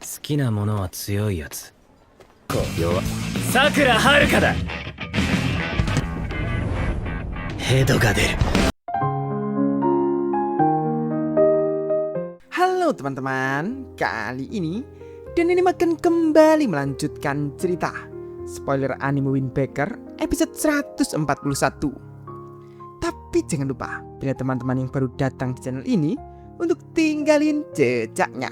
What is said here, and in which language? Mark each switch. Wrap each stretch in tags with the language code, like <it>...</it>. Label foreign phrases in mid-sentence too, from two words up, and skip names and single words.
<ja>きなものは強いやつ。弱。さくらはるかだ。ヘドが出る。</ja> <id>Halo teman-teman, kali ini Daniel akan kembali melanjutkan cerita spoiler anime Wind Waker episode 141. Tapi jangan lupa, bila teman-teman yang baru datang di channel ini, untuk tinggalin jejaknya.</id>